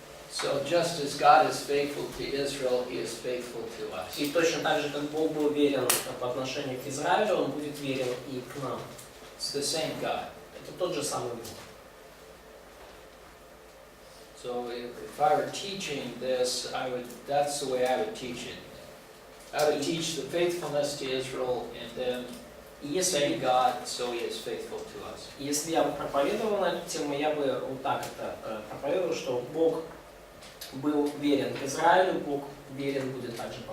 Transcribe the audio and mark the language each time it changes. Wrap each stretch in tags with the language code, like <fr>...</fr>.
<en>So just as God is faithful to Israel, He is faithful to us.</en> <ru>И точно так же, как Бог был верен по отношению к Израилю, Он будет верен и к нам.</ru> <en>It's the same God.</en> <ru>Это тот же самый Бог.</ru> <en>So if I were teaching this, that's the way I would teach it. I would teach the faithfulness to Israel and then same God, so He is faithful to us.</en> <ru>Если я бы проповедовал на эту тему, я бы вот так это проповедовал, что Бог был верен к Израилю, Бог верен будет также по</ru>